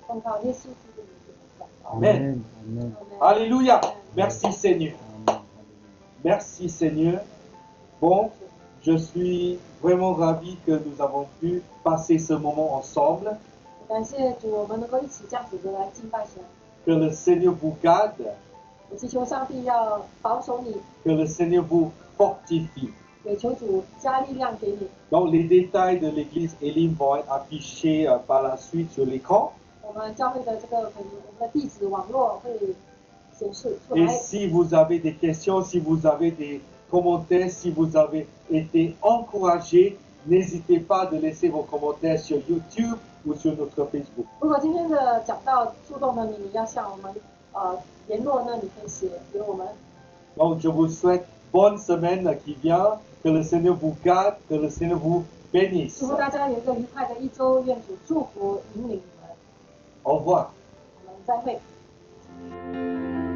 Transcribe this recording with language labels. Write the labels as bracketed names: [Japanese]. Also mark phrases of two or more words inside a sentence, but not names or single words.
[Chinese] 奉靠耶稣基督的名字祷告。 [French] Amen. Amen. Alléluia. Merci Seigneur. Merci Seigneur. Bon, je suis vraiment ravi que nous avons pu passer ce moment ensemble. [Chinese] 感谢主，我们能够一起这样子的来敬拜神。 [French] Que le Seigneur vous garde, [Chinese] 我祈求上帝要保守你， [French] que le Seigneur vous fortifie. [Chinese] 也求主加力量给你。 [French] Donc les détails de l'église Elim vont être affichés par la suite sur l'écran. [Chinese] 我们教会的这个可能我们的地址网络会显示出 [French] Et [Chinese] 来。 [French] si vous avez des questions, si vous avez des commentaires, si vous avez été encouragés, n'hésitez pas de laisser vos commentaires sur YouTube ou sur notre Facebook. [Chinese] 如果今天的讲道触动了你，你要向我们联络呢，你可以写给我们。 [French] Donc je vous souhaite bonne semaine qui vient, que le Seigneur vous garde, que le Seigneur vous bénisse. [Chinese] 祝福大家有一个愉快的一周，愿主祝福引领你们。 [French] Au revoir. [Chinese] 我们再会。